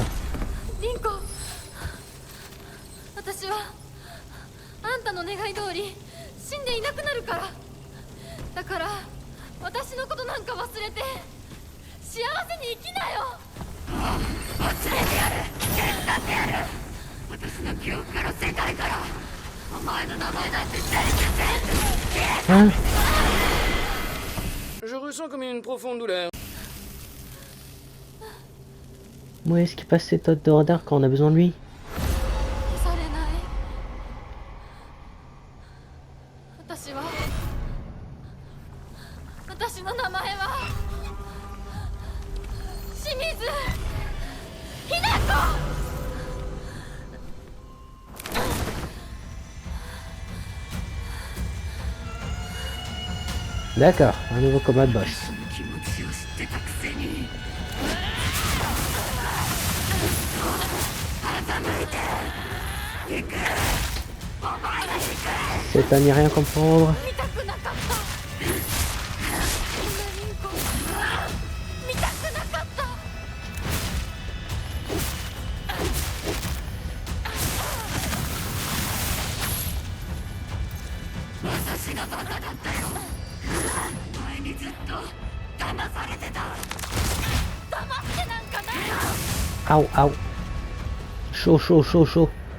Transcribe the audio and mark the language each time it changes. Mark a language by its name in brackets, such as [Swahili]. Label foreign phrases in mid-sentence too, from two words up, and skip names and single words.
[Japanese] リンコ、私はあんたの願い通り死んでいなくなるから。だから私のことなんか忘れて幸せに生きなよ。忘れてやる、手伝ってやる。私の記憶から世界からお前の名前なんて全部 [French] hein? Je ressens comme une profonde douleur. Où est-ce qu'il passe cet autre de radar quand on a besoin de lui? [Japanese] 消されない。私の名前は清水ひな子。 [French] D'accord, un nouveau combat de boss. [Japanese] 気持ちを知ってたくせに [French] C'est à n'y rien comprendre. [Japanese] 見たくなかった。こんなリンコ見たくなかった。私がバカだったよ。前にずっと騙されてた。黙ってなんかない。 Aou, aou. [French] Chaud, chaud, chaud, chaud.